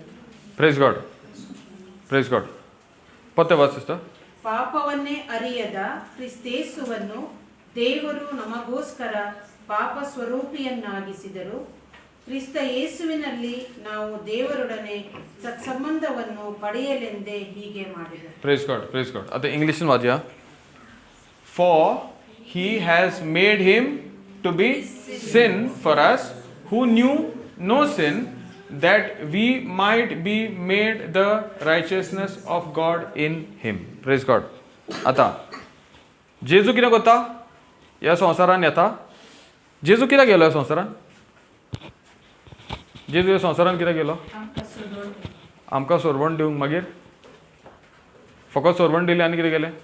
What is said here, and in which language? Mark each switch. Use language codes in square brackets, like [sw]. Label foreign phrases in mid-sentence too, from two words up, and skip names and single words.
[en] Praise God. Praise God. [kn] ಪತ್ತೆ [en] watch sister. [kn] ಪಾಪವನ್ನೇ ಅರಿಯದ ಕ್ರಿಸ್ತೇಸುವನ್ನು ದೇವರು ನಮಗೋಸ್ಕರ ಪಾಪ ಸ್ವರೂಪಿಯನ್ನಾಗಿಸಿದರು. ಕ್ರಿಸ್ತ ಯೇಸುವಿನಲ್ಲಿ ನಾವು ದೇವರೊಡನೆ ಸತ್ಸಂಬಂಧವನ್ನು ಪಡೆಯಲೆಂದೇ ಹೀಗೆ ಮಾಡಿದರು. [en] Praise God. Praise God. [kok] आता इंग्लिशीन वाचया. [en] For he has made him to be sin for us who knew no sin, that we might be made the righteousness of God in him. Praise God. [kok] आता जेजू कितें करता? ह्या संवसारान येता. जेजू कित्याक गेलो ह्या संवसारान? जेजू ह्या संवसारान कित्याक गेलो? आमकां सोडवण दिवंक. मागीर फकत सोडवण दिली आनी कितें केलें?